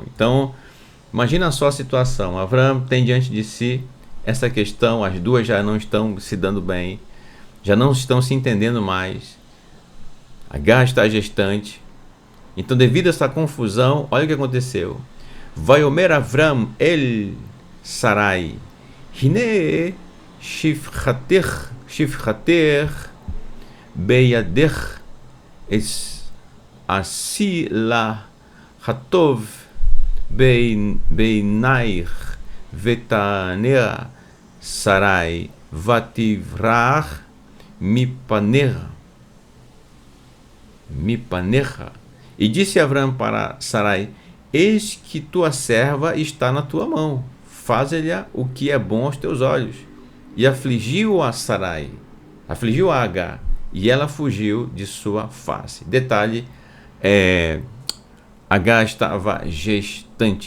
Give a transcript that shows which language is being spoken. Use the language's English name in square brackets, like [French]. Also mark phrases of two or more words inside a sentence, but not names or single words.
[Portuguese] Então, imagina só a situação. Avram tem diante de si essa questão, as duas já não estão se dando bem, já não estão se entendendo mais. Agar está gestante. Então, devido a essa confusão, olha o que aconteceu. [Hebrew] ויאמר אברם אל שרי הנה שפחתך בידך עשי לה הטוב בעיניך ותענה שרי ותברח מפניה. [Portuguese] E disse Avram para Sarai: eis que tua serva está na tua mão, faze-lhe o que é bom aos teus olhos. E afligiu a Sarai, afligiu a Agar, e ela fugiu de sua face. Detalhe, Agar estava gestante.